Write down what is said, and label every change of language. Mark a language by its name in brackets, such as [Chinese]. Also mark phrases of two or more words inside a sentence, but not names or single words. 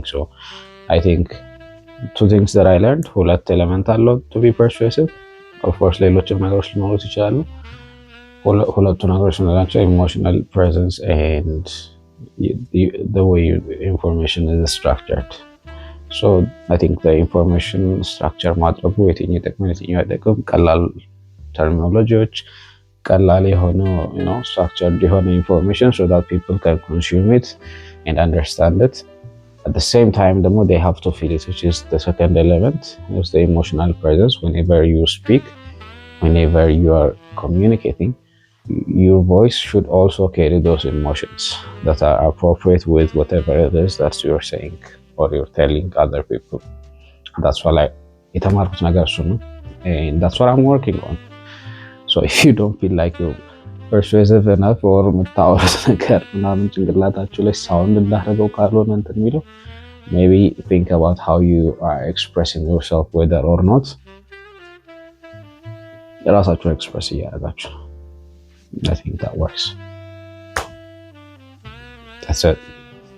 [English] So I think two things that I learned, [Amharic] ሁለት ኤሌመንት አለው [English] to be persuasive. Of course [Amharic] ሌሎችም ነገሮች ሊኖሩት ይችላሉ። ሁለቱ ነገሮች ናቸው [English] emotional presence and the way information is structured. So I think the information structure [Amharic] ማድረጉ የትኛው ይጠቅማል የትኛው አይጠቅም፣ ቀላል ተርሚኖሎጂዎች፣ ቀላል የሆነ, [English] you know, structured የሆነ information so that people can consume it and understand it. At the same time, they have to feel it, which is the second element, is the emotional presence. Whenever you speak, whenever you are communicating, your voice should also carry those emotions that are appropriate with whatever it is that you're saying or you're telling other people. That's what [Amharic] የተማርኩት ነገር እሱ ነው, [English] and that's what I'm working on. So if you don't feel like you're persuasive enough or [Amharic] የምታወሩት ነገር ምናምን ጭንቅላታችሁ ላይ ሳውንድ እንዳደረገው ካልሆነ እንትን የሚለው, [English] maybe think about how you are expressing yourself, whether or not [Amharic] ራሳችሁን ኤክስፕረስ እያደረጋችሁ. [English] I think that works. That's it.